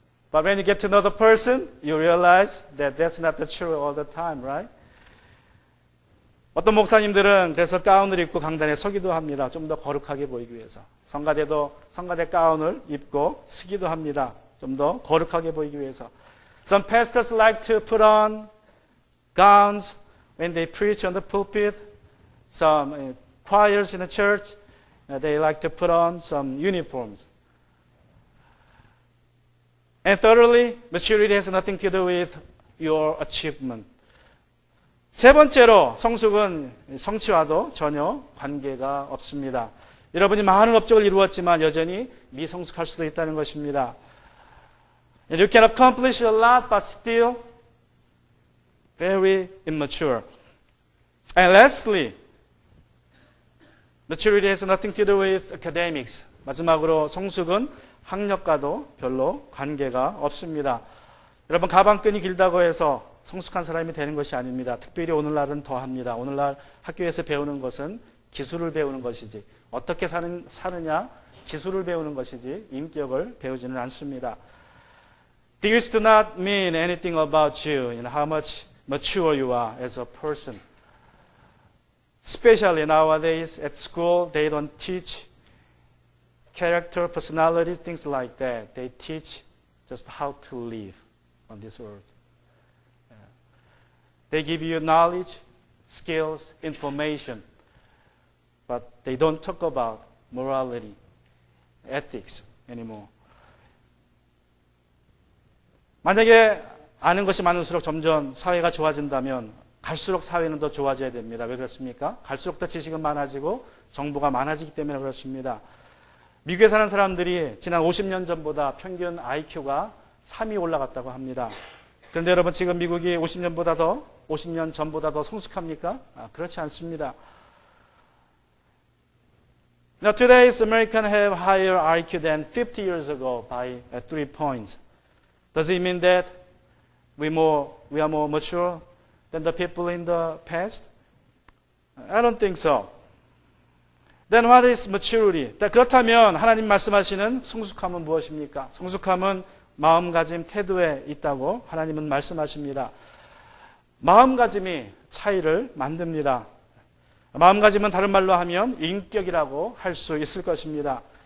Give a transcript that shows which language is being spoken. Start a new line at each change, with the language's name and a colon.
English: But when you get to know the person, you realize that that's not the truth all the time, right?
Korean: 어떤 목사님들은 그래서 가운을 입고 강단에 서기도 합니다. 좀 더 거룩하게 보이기 위해서. 성가대도 성가대 가운을 입고 서기도 합니다. 좀 더 거룩하게 보이기 위해서.
English: Some pastors like to put on gowns when they preach on the pulpit. Some choirs in the church, they like to put on some uniforms. And thirdly, maturity has nothing to do with your achievement.
Korean: 세 번째로 성숙은 성취와도 전혀 관계가 없습니다. 여러분이 많은 업적을 이루었지만 여전히 미성숙할 수도 있다는 것입니다.
English: And you can accomplish a lot but still very immature. And lastly, maturity has nothing to do with academics.
Korean: 마지막으로 성숙은 학력과도 별로 관계가 없습니다. 여러분, 가방끈이 길다고 해서 성숙한 사람이 되는 것이 아닙니다. 특별히 오늘날은 더합니다. 오늘날 학교에서 배우는 것은 기술을 배우는 것이지 어떻게 사느냐 기술을 배우는 것이지 인격을 배우지는 않습니다.
English: Degrees do not mean anything about you, how much mature you are as a person. Especially nowadays at school, they don't teach character, personality, things like that. They teach just how to live on this earth. They give you knowledge, skills, information, but they don't talk about morality, ethics anymore.
Korean: 만약에 아는 것이 많을수록 점점 사회가 좋아진다면 갈수록 사회는 더 좋아져야 됩니다. 왜 그렇습니까? 갈수록 더 지식은 많아지고 정보가 많아지기 때문에 그렇습니다. 미국에 사는 사람들이 지난 50년 전보다 평균 IQ가 3이 올라갔다고 합니다. 그런데 여러분 지금 미국이 50년 전보다 더 성숙합니까? 그렇지 않습니다.
English: Now today's Americans have higher IQ than 50 years ago by 3 points. Does it mean that we are more mature than the people in the past? I don't think so. Then what is maturity?
Korean: 그렇다면 하나님 말씀하시는 성숙함은 무엇입니까? 성숙함은 마음가짐, 태도에 있다고 하나님은 말씀하십니다. 마음가짐이 차이를 만듭니다. 마음가짐은 다른 말로 하면 인격이라고 할 수 있을 것입니다.